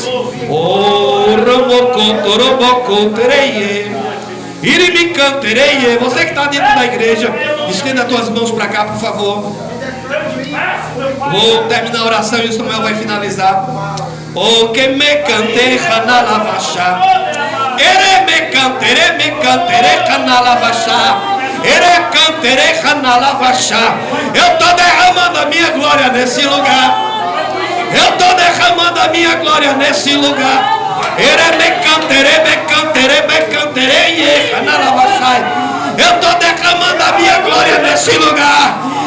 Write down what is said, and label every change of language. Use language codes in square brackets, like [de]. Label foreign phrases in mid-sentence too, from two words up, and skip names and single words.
[pt] Oh, Irimicantereye. Você que está dentro da igreja, estenda as tuas mãos para cá, por favor. Vou terminar a oração e o Samuel vai finalizar. Oh, que me cante Hanalavasha. Ere me cantere Hanalavasha. Ere cantere Hanalavasha. Eu estou derramando a minha glória nesse lugar. Eu estou derramando a minha glória nesse lugar. Ere me cantere Hanalavasha. Eu estou derramando a minha glória nesse lugar.